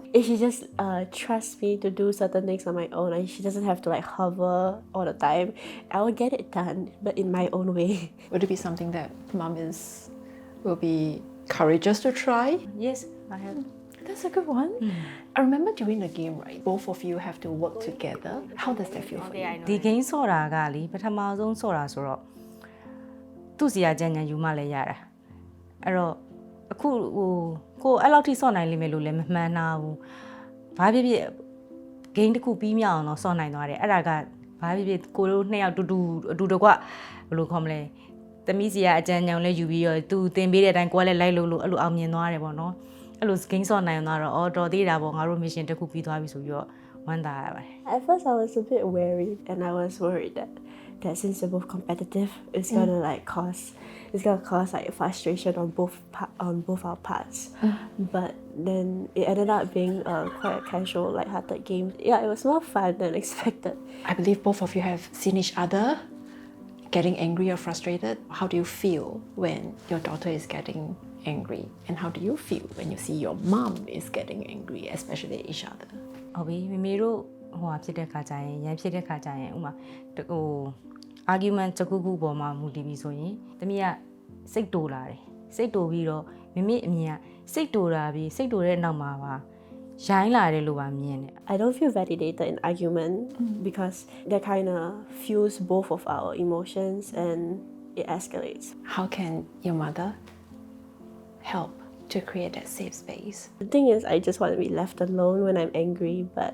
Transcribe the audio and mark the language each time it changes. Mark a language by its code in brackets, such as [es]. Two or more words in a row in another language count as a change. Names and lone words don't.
[en] If she just trusts me to do certain things on my own, and she doesn't have to like hover all the time, I will get it done, but in my own way. Would it be something that will be courageous to try? Yes, I have. That's a good one. I remember during the game, right? Both of you have to work together. How does that feel for you? [my] ဒီ game ဆော့တာကလေပထမဆုံးဆော့တာဆိုတော့သူ့စီယာကြံ့ယူမှလည်းရတာအဲ့တော့အခုကိုအဲ့လောက်ထိဆော့နိုင်လိမ့်မယ်လို့လည်းမမှန်းတာဘူးဘာဖြစ်ဖြစ် game တစ်ခုပြီးမြောက်အောင်တော့ဆော့နိုင်သွားတယ်အဲ့ဒါကဘာဖြစ်ဖြစ်ကိုတို့နှစ်ယောက်တူတကွဘယ်လိုခေါ်မလဲသမီးစီယာအကြံဉာဏ်လည်းယူပြီးတော့သူတင်ပေးတဲ့အတိုင်းကိုကလည်းလိုက်လို့အဲ့လိုအောင်မြင်သွားတယ်ပေါ့နော်အဲ့လို game ဆော့နိုင်သွားတော့တော်သေးတာပေါ့ငါတို့ mission တစ်ခုပြီးသွားပြီဆိုပြီးတော့ဝမ်းသာရပါတယ် [en] At first I was a bit wary, and I was worried that since they're both competitive, it's gonna cause like frustration on both our parts. But then it ended up being quite a casual, light-hearted game. Yeah, it was more fun than expected. I believe both of you have seen each other getting angry or frustrated. How do you feel when your daughter is getting angry? And how do you feel when you see your mom is getting angry, especially at each other? [my] ဟုတ်ပြီမေမေတို့ဟိုဖြစ်တဲ့ခါကျရင်ရန်ဖြစ်တဲ့ခါကျရင်ဥမာဟို argument တစ်ခုခုပေါ်မှာမူတည်ပြီးဆိုရင်တမီးကစိတ်တူလာတယ်စိတ်တူပြီးတော့မေမေအမြင်ကစိတ်တူတာပြီးစိတ်တူတဲ့နောက်မှာပါရိုင်းလာတယ်လို့ပါမြင်တယ် [en] I don't feel validated in argument because that kind of fuels both of our emotions and it escalates. How can your mother help to create that safe space? The thing is, I just want to be left alone when I'm angry, but